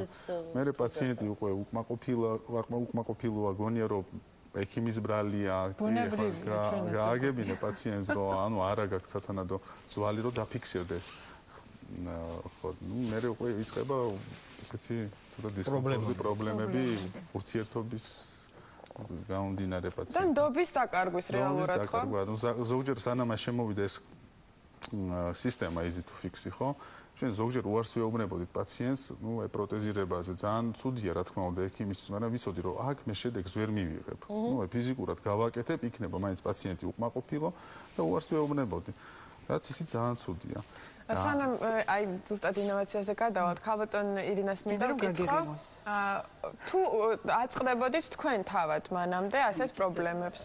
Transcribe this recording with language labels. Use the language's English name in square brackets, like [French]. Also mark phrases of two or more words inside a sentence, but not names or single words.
[Georgian] მერე პაციენტი უკვე უკმაყოფილოა, გონია რომ ექიმის ბრალია, გააგებინე პაციენტს რომ ანუ არა გაქვს სათანადო ძვალი რომ დაფიქსირდეს. ხო, მერე უკვე იწყება ესეთი ცოტა დისკომფორტი პრობლემები ურთიერთობის გამომდინარე პაციენტს. და ნდობის დაკარგვის რეალურად ხო? ზოგჯერ სანამ შემოვიდა ეს სისტემა [English] easy to fix-ი, [Georgian] ხო? ჩვენ ზოგჯერ უარს ვეუბნებოდით პაციენტს, ნუ პროტეზირებაზე. ძალიან ცუდია, რა თქმა უნდა, ექიმისთვის, მაგრამ ვიცოდი, რომ აქ მე შედეგს ვერ მივიღებ. ნუ ფიზიკურად გავაკეთებ, იქნება მაინც პაციენტი უკმაყოფილო და უარს ვეუბნებოდი. რაც ისიც ძალიან ცუდია. სანამ აი ზუსტად ინოვაციაზე გადავალთ, ქალბატონ ირინას მინდა რომ გითხრა, თუ აწყდებოდით თქვენ თავად მანამდე ასეთ პრობლემებს?